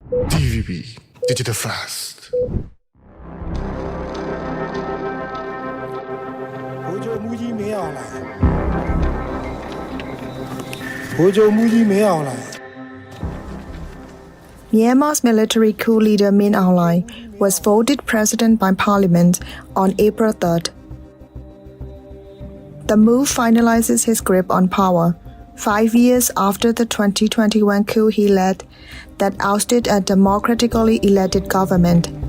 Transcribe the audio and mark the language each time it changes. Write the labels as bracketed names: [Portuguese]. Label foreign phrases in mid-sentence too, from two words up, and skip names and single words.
[English] DVB Digital Fast. [Burmese] ဗိုလ်ချုပ်မှူးကြီးမင်းအောင်လှိုင်ဗိုလ်ချုပ်မှူးကြီးမင်းအောင်လှိုင် [English] Myanmar's military coup leader Min Aung Hlaing was voted president by parliament on April 3rd. The move finalizes his grip on power 5 years after the 2021 coup he led that ousted a democratically elected government.